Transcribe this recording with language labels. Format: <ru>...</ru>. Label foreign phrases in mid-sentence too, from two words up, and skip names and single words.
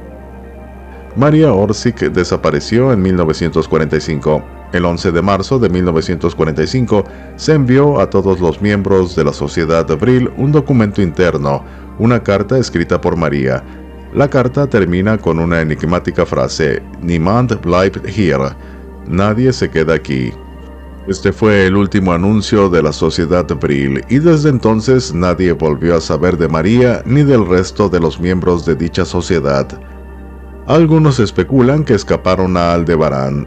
<es>Maria Orsic desapareció en 1945. El 11 de marzo de 1945 se envió a todos los miembros de la Sociedad Vril un documento interno, una carta escrita por María. La carta termina con una enigmática frase:</es> <de>Niemand bleibt hier.</de> <es>Nadie se queda aquí. Este fue el último anuncio de la Sociedad Brill, y desde entonces nadie volvió a saber de María ni del resto de los miembros de dicha sociedad. Algunos especulan que escaparon a Aldebarán.</es>